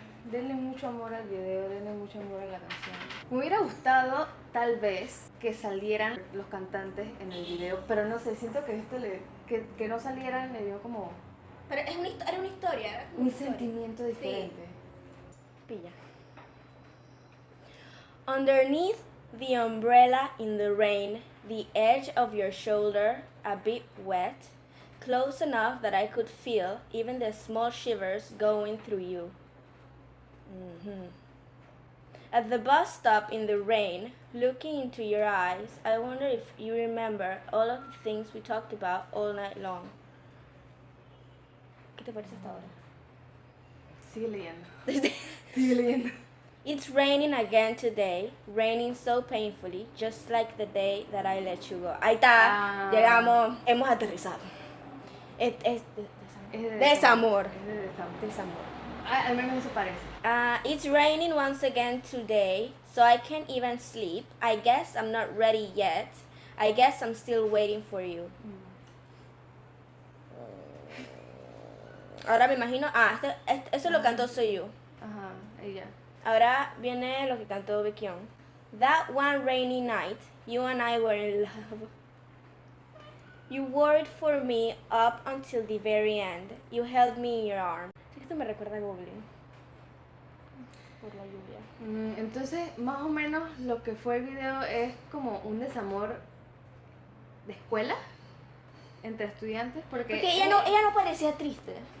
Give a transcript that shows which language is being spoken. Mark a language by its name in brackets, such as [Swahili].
[Spanish] Denle mucho amor al video, denle mucho amor a la canción. Me hubiera gustado, tal vez, que salieran los cantantes en el video, pero no sé, siento que esto que no salieran le dio como Pero era una historia. Era como Un una historia. sentimiento diferente. Pilla. [English] Underneath the umbrella in the rain, the edge of your shoulder a bit wet, close enough that I could feel even the small shivers going through you. Mhm. At the bus stop in the rain, looking into your eyes, I wonder if you remember all of the things we talked about all night long. [Spanish] ¿Qué te parece hasta ahora? Sigue leyendo. Sigue leyendo. [English] It's raining again today, raining so painfully, just like the day that I let you go. [Spanish] Ahí está, llegamos, hemos aterrizado. Es desamor. Es de desamor. Desamor. Al menos eso parece. [English] It's raining once again today, so I can't even sleep. I guess I'm not ready yet. I guess I'm still waiting for you. [Spanish] Ahora me imagino, eso lo cantó Soyou. Ajá, ella. Ahora viene lo que cantó Baekhyun. [English] That one rainy night, you and I were in love. You worried for me up until the very end. You held me in your arms. [Spanish] Esto me recuerda a Goblin. Por la lluvia. Entonces, más o menos lo que fue el video es como un desamor de escuela entre estudiantes. Porque ella no parecía triste.